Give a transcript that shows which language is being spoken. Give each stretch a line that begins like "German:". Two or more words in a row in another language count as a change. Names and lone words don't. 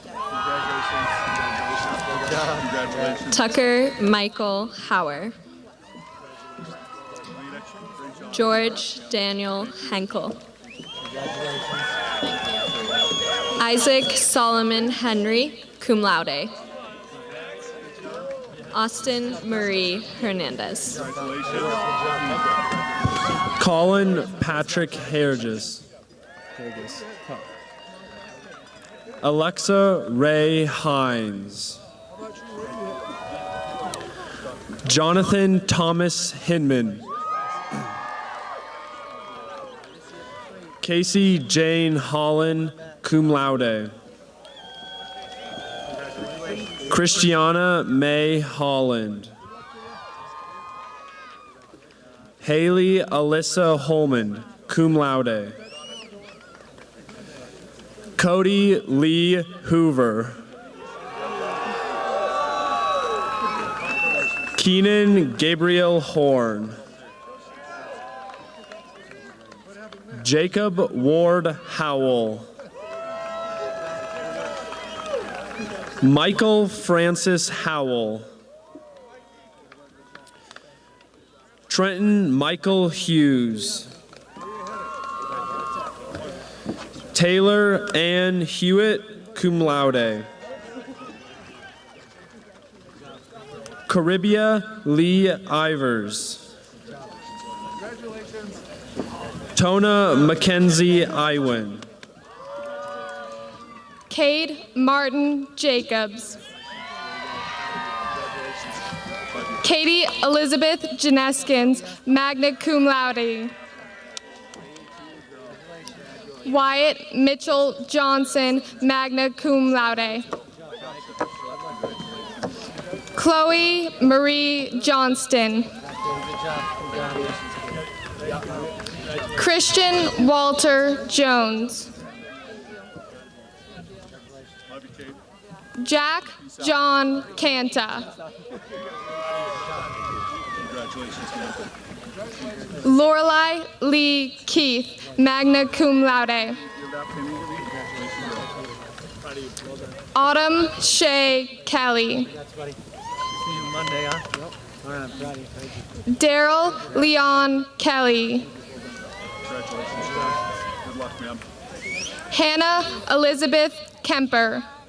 English: Congratulations. Tucker Michael Hauer. George Daniel Henkel. Isaac Solomon Henry,
Latin: cum laude.
English: Austin Marie Hernandez. Colin Patrick Herges. Alexa Ray Hines. Jonathan Thomas Hinman. Casey Jane Holland,
Latin: cum laude.
English: Christiana May Holland. Haley Alyssa Holman,
Latin: cum laude.
English: Cody Lee Hoover. Keenan Gabriel Horn. Jacob Ward Howell. Michael Francis Howell. Trenton Michael Hughes. Taylor Ann Hewitt,
Latin: cum laude.
English: Caribia Lee Ivers. Tona Mackenzie Iwin. Cade Martin Jacobs. Katie Elizabeth Janeskins,
Latin: magna cum laude.
English: Wyatt Mitchell Johnson,
Latin: magna cum laude.
English: Chloe Marie Johnston. Christian Walter Jones. Jack John Canta. Lorelei Lee Keith,
Latin: magna cum laude.
English: Autumn Shea Kelly. Daryl Leon Kelly. Good luck, ma'am. Hannah Elizabeth Kemper.